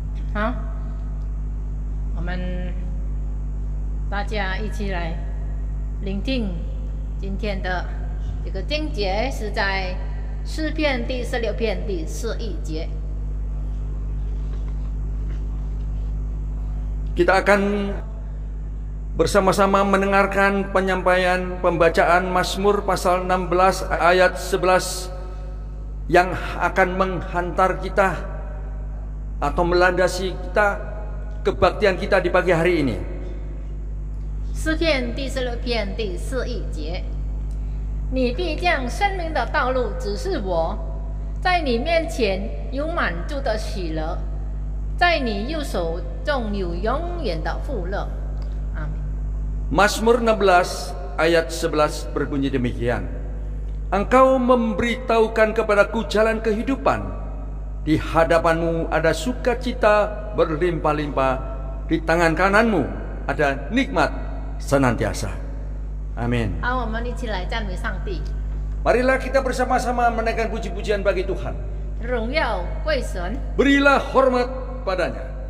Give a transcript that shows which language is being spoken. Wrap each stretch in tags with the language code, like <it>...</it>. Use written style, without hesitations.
<zh>好，我们大家一起来聆听今天的这个经节，是在诗篇第16篇第11节。</zh> <id>Kita akan bersama-sama mendengarkan penyampaian pembacaan Mazmur pasal 16 ayat 11 yang akan menghantar kita atau melandasi kita kebaktian kita di pagi hari ini.</id> <zh>诗篇第16篇第11节，你必将生命的道路指示我，在你面前有满足的喜乐，在你右手中有永远的富乐。阿门。</zh> <id>Mazmur 16 ayat 11 berbunyi demikian. Engkau memberitahukan kepadaku jalan kehidupan. Di hadapanmu ada sukacita berlimpah-limpah. Di tangan kananmu ada nikmat senantiasa. Amin.</id> <zh>好，我们一起来赞美上帝，</zh> <id>Marilah kita bersama-sama menaikkan puji-pujian bagi Tuhan.</id> <zh>荣耀归神。</zh> <id>Berilah hormat padanya.</id>